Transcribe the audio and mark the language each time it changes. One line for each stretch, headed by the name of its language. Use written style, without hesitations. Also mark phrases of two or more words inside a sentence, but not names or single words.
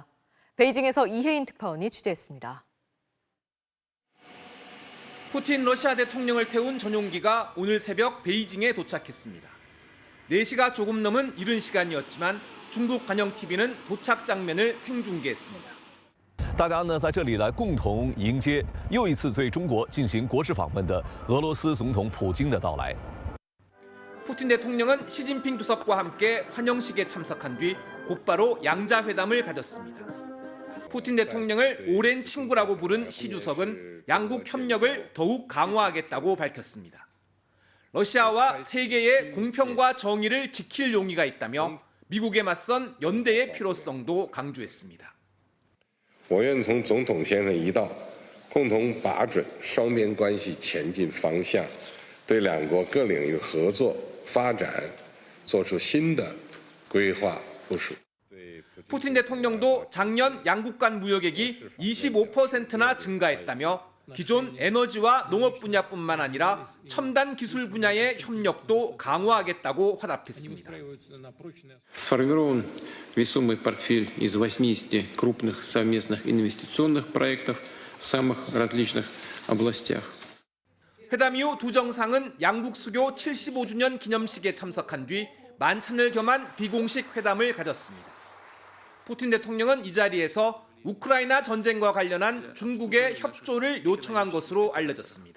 Korean: 베이징에서 이혜인 특파원이 취재했습니다. 푸틴 러시아 대통령을 태운 전용기가 오늘 새벽 베이징에 도착했습니다. 4시가 조금 넘은 이른 시간이었지만 중국 관영 TV는 도착 장면을 생중계했습니다.
Chinese: 大家呢在这里来共同迎接又一次对中国进行国事访问的俄罗斯总统普京的到来。
Korean: 푸틴 대통령은 시진핑 주석과 함께 환영식에 참석한 뒤 곧바로 양자회담을 가졌습니다. 푸틴 대통령을 오랜 친구라고 부른 시 주석은 양국 협력을 더욱 강화하겠다고 밝혔습니다. 러시아와 세계의 공평과 정의를 지킬 용의가 있다며 미국에 맞선 연대의 필요성도 강조했습니다.
Chinese: 我愿从总统先生一道，共同把准双边关系前进方向，对两国各領域合作发展做出新的规划部署。
Korean: 푸틴 대통령도 작년 양국 간 무역액이 25%나 증가했다며 기존 에너지와 농업 분야뿐만 아니라 첨단 기술 분야의 협력도 강화하겠다고 화답했습니다.
Russian: Сформирован весомый портфель из 80 крупных совместных инвестиционных проектов в самых различных областях.
Korean: 회담 이후 두 정상은 양국 수교 75주년 기념식에 참석한 뒤 만찬을 겸한 비공식 회담을 가졌습니다. 푸틴 대통령은 이 자리에서 우크라이나 전쟁과 관련한 중국의 협조를 요청한 것으로 알려졌습니다.